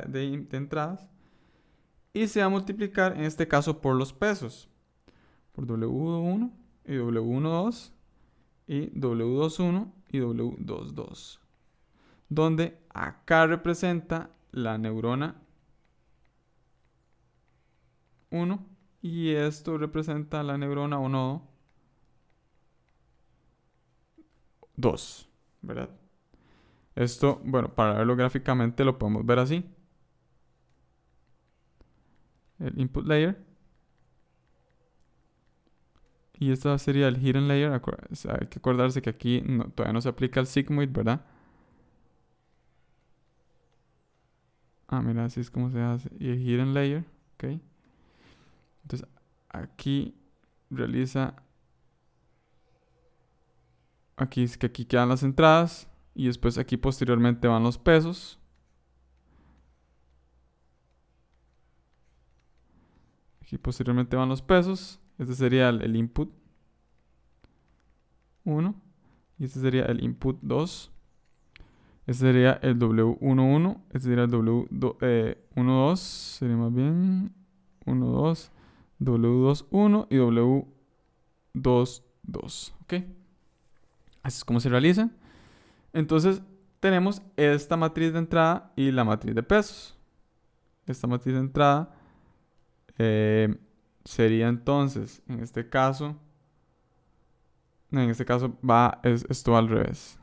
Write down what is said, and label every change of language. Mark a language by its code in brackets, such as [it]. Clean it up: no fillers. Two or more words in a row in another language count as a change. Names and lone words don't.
[es] de entradas, y se va a multiplicar en este caso por los pesos, por W1 y W12 y W21 y W22, donde acá representa la neurona 1 y esto representa la neurona o nodo 2, ¿verdad? Esto, bueno, para verlo gráficamente lo podemos ver así. El [en] input layer. [es] Y esta sería el [en] hidden layer. [es] Hay que acordarse que aquí todavía no se aplica el sigmoid, ¿verdad? Ah, mira, así es como se hace. Y el [en] hidden layer, [es] ¿ok? Entonces, aquí realiza... Aquí es que aquí quedan las entradas. Y después aquí posteriormente van los pesos. Aquí posteriormente van los pesos. Este sería el input 1. Y este sería el input 2. Este sería el W11. Este sería el W12. Sería más bien 12. W21 y W22. ¿Ok? Así es como se realiza. Entonces tenemos esta matriz de entrada y la matriz de pesos. Esta matriz de entrada sería entonces, en este caso esto al revés.